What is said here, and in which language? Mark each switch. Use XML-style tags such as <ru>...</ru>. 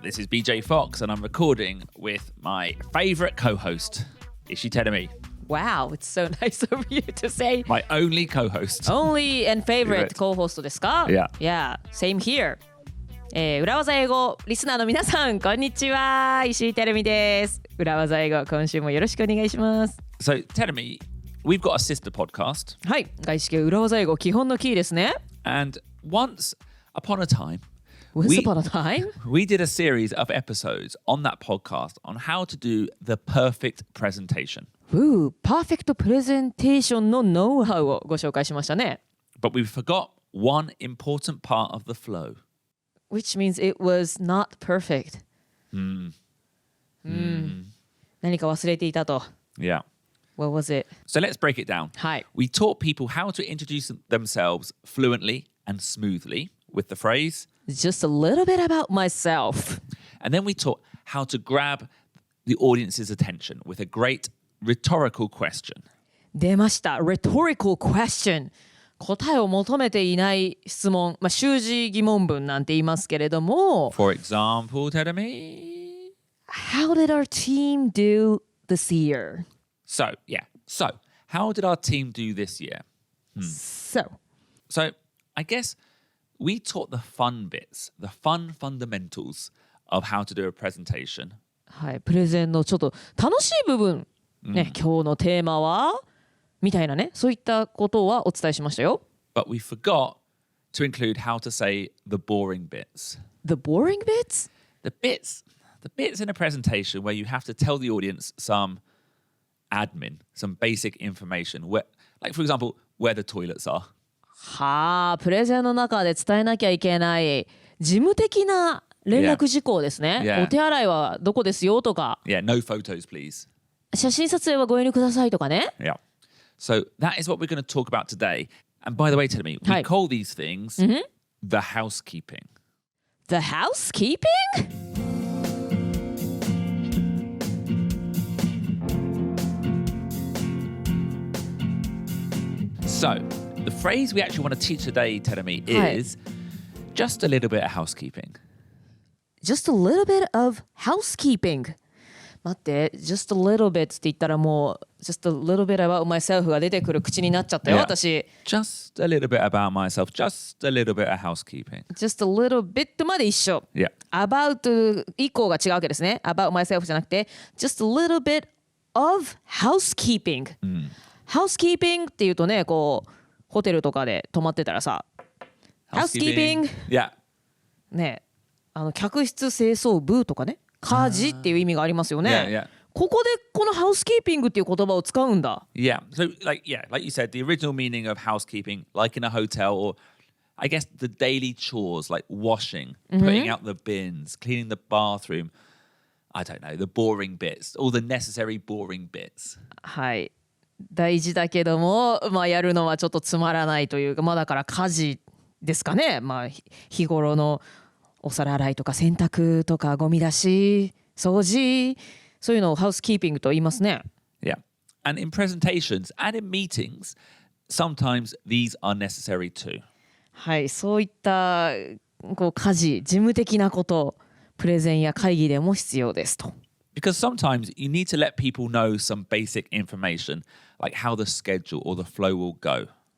<en>This is BJ Fox, and I'm recording with my favorite co-host, Ishi Terumi. Wow, it's so nice of you to say. My only co-host. Only and favorite co-host</en> <ja>ですか?</ja> <en>Yeah. Same here.</en> <ja>裏技英語リスナーの皆さん、こんにちは。石井てるみです。裏技英語、今週もよろしくお願いします。</ja> <en>So, Terumi, we've got a sister podcast.</en> <ja>はい、外資系裏技英語基本のキーですね。</ja> <en>And once upon a time, we did a series of episodes on that podcast on how to do the perfect presentation.</en> <ja>パーフェクトプレゼンテーションのノウハウをご紹介しましたね。</ja> <en>But we forgot one important part of the flow. Which means it was not perfect.</en> <ja>何か忘れていたと。</ja> <en>Yeah. What was it? So let's break it down.</en> <ja>はい。</ja> <en>We taught people how to introduce themselves fluently and smoothly with the phrase, Just a little bit about myself. and then we taught how to grab the audience's attention with a great rhetorical question.</en> <ja>出ました。</ja> <en>Rhetorical question.</en> <ja>答えを求めていない質問。習字疑問文なんて言いますけれども。</ja> <en>For example, Terumi. How did our team do this year? So, how did our team do this year? So, I guess we taught the fun bits, the fun fundamentals of how to do a presentation.</en> <ja>はい、プレゼンのちょっと楽しい部分、ね、今日のテーマはみたいなね、そういったことはお伝えしましたよ。</ja> <en>But we forgot to include how to say the boring bits. The boring bits? The bits in a presentation where you have to tell the audience some admin, some basic information, like for example, where the toilets are.</en> <ja>はあ、プレゼンの中で伝えなきゃいけない事務的な連絡事項ですね。</ja> <en>Yeah.</en> <ja>お手洗いはどこですよとか。</ja> <en>Yeah, no photos, please.</en> <ja>写真撮影はご遠慮くださいとかね。</ja> <en>Yeah. So that is what we're going to talk about today. And by the way, Terumi, we call these things the housekeeping. The housekeeping? So, the phrase we actually want to teach today, Terumi, is just a little bit of housekeeping. Just a little bit of housekeeping.</en> <ja>待って、</ja> <en>just a little bit</en> <ja>って言ったらもう</ja> <en>just a little bit about myself</en> <ja>が出てくる口になっちゃったよ、私。</ja> <en>Just a little bit about myself, just a little bit of housekeeping. Just a little bit</en> <ja>まで一緒。</ja> <en>Yeah.</en> <ja>About 以降が違うわけですね。</ja> <en>About myself</en> <ja>じゃなくて、</ja> <en>just a little bit of housekeeping.</en> <ja>Housekeeping っていうとね、こう、ホテルとかで泊まってたらさ、Housekeeping!</ja> <en>Yeah.</en> <ja>ね、客室清掃部とかね、家事っていう意味がありますよね。</ja> <en>Yeah.</en> <ja>ここでこの housekeeping っていう言葉を使うんだ。</ja> <en>Yeah. So, like you said, the original meaning of housekeeping, like in a hotel, or I guess the daily chores like washing, putting out the bins, cleaning the bathroom, I don't know, the boring bits, all the necessary boring bits.</en> <ja>はい。大事だけども、やるのはちょっとつまらないというか、だから家事ですかね。日頃のお皿洗いとか洗濯とかゴミ出し、掃除、そういうのをハウスキーピングと言いますね。</ja> <en>Yeah. And in presentations and in meetings, sometimes these are necessary too.</en> <ja>はい、そういったこう家事、事務的なこと、プレゼンや会議でも必要ですと。</ja> <en>Because sometimes you need to let people know some basic information, like how the schedule or the flow will go.</en>